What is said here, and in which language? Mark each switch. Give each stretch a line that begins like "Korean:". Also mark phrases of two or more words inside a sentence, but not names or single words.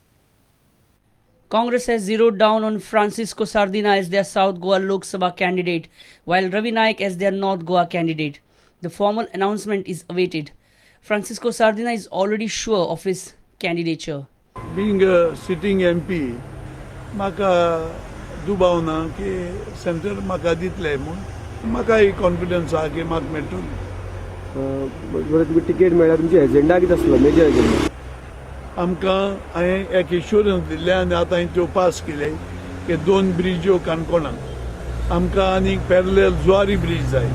English: Congress has zeroed down on Francisco Sardina as their South Goa Lok Sabha candidate, while Ravi Naik as their North Goa candidate. The formal announcement is awaited. Francisco Sardina is already sure of his candidature. Being a sitting MP,
Konkani: म्हाका दुबावना की सेंटर म्हाका दितले म्हण. म्हाका कॉन्फिडन्स आहा की म्हाका मेळटली. बरें तुमी टिकेट मेळ्ळ्या तुमचो एजेंडा कितें आसलो
English: major agenda?
Konkani: आमकां हांवें एक इश्योरन्स दिल्ले आनी आतां हांवें त्यो पास केले की 2 ब्रिजो काणकोणाक आमकां आनीक पॅरलेल जुवारी ब्रिज जाय.